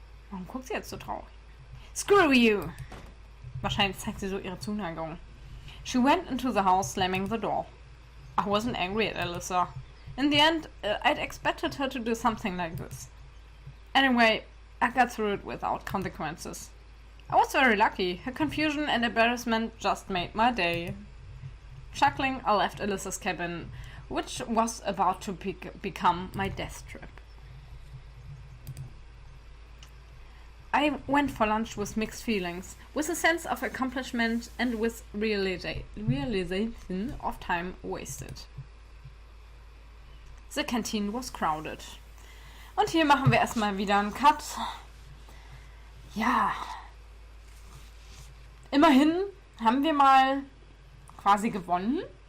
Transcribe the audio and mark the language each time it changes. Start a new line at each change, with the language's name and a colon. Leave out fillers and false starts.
German: Warum guckt sie jetzt so traurig?
English: Screw you!
German: Wahrscheinlich zeigt sie so ihre Zuneigung.
English: She went into the house, slamming the door. I wasn't angry at Alyssa. In the end, I'd expected her to do something like this. Anyway, I got through it without consequences. I was very lucky. Her confusion and embarrassment just made my day. Chuckling, I left Alyssa's cabin, which was about to become my death trap. I went for lunch with mixed feelings, with a sense of accomplishment and with realization of time wasted. The canteen was crowded.
German: Und hier machen wir erstmal wieder einen Cut. Ja. Immerhin haben wir mal quasi gewonnen.